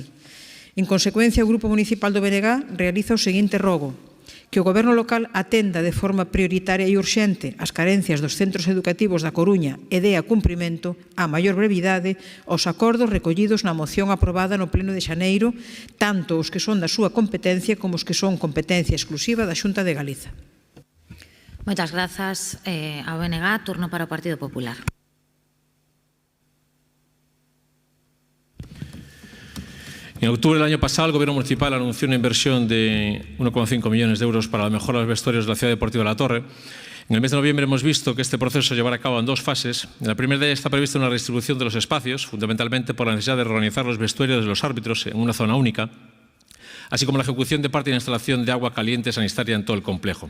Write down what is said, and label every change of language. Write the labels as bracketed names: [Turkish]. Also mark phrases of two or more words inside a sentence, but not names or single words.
[Galician] En consecuencia, o Grupo Municipal do BNG realiza o seguinte rogo: que o Goberno local atenda de forma prioritaria e urxente as carencias dos centros educativos da Coruña e dea cumprimento, a maior brevidade, aos acordos recollidos na moción aprobada no pleno de xaneiro, tanto os que son da súa competencia como os que son competencia exclusiva da Xunta de Galiza. Moitas grazas ao BNG. Turno para o Partido Popular. [Spanish] En octubre del año pasado, el Gobierno municipal anunció una inversión de 1,5 millones de euros para la mejora de los vestuarios de la Ciudad Deportiva de La Torre. En el mes de noviembre hemos visto que este proceso se llevará a cabo en dos fases. En la primera de ellas está prevista una redistribución de los espacios, fundamentalmente por la necesidad de reorganizar los vestuarios de los árbitros en una zona única, así como la ejecución de parte de la instalación de agua caliente sanitaria en todo el complejo.